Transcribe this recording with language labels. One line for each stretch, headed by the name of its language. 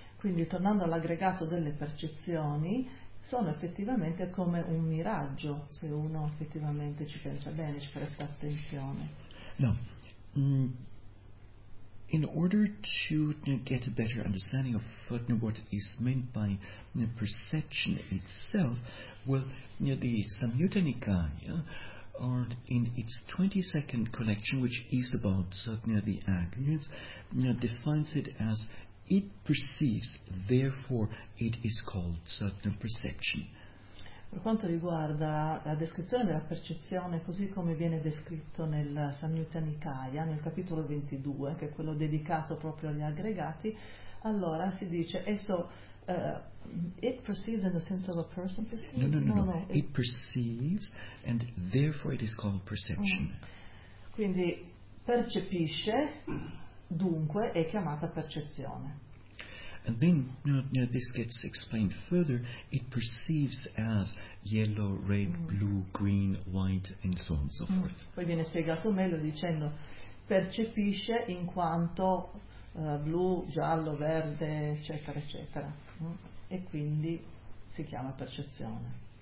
Italian: Quindi tornando all'aggregato delle percezioni, sono effettivamente come un miraggio se uno effettivamente ci pensa bene, ci presta attenzione.
English: No. In order to get a better understanding of what is meant by perception itself, well, the Samyutta Nikaya, or in its 22nd collection, which is about the aggregates, defines it as: it perceives, therefore it is called certain perception.
Italian: Per quanto riguarda la descrizione della percezione, così come viene descritto nel Samyutta Nikaya, nel capitolo 22, che è quello dedicato proprio agli aggregati, allora si dice esso
English: it perceives in the sense of a person perceives. No. It perceives and therefore it is called perception.
Italian: Quindi percepisce, dunque è chiamata percezione.
English: And then this gets explained further. It perceives as yellow, red, blue, green, white, and so on and so forth.
Italian: Poi viene spiegato meglio dicendo percepisce in quanto blu, giallo, verde, eccetera, eccetera. E quindi si chiama percezione.